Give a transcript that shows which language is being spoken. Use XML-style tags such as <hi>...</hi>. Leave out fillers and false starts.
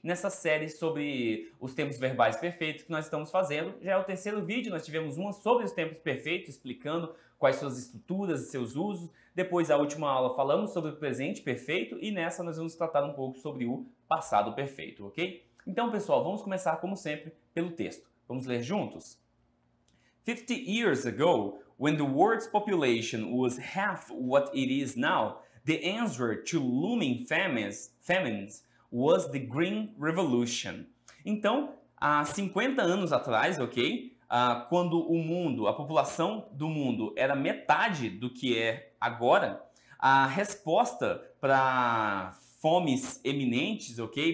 <pt>Nessa série sobre os tempos verbais perfeitos que nós estamos fazendo, já é o terceiro vídeo, nós tivemos uma sobre os tempos perfeitos, explicando quais suas estruturas e seus usos. Depois, a última aula, falamos sobre o presente perfeito e nessa nós vamos tratar um pouco sobre o passado perfeito, ok? Então, pessoal, vamos começar, como sempre, pelo texto. Vamos ler juntos?</pt> <en>50 years ago, when the world's population was half what it is now, the answer to looming famines was the Green Revolution.</en> <pt>Então, há 50 anos atrás, ok? Quando a população do mundo era metade do que é agora, a resposta para fomes eminentes, ok?</pt>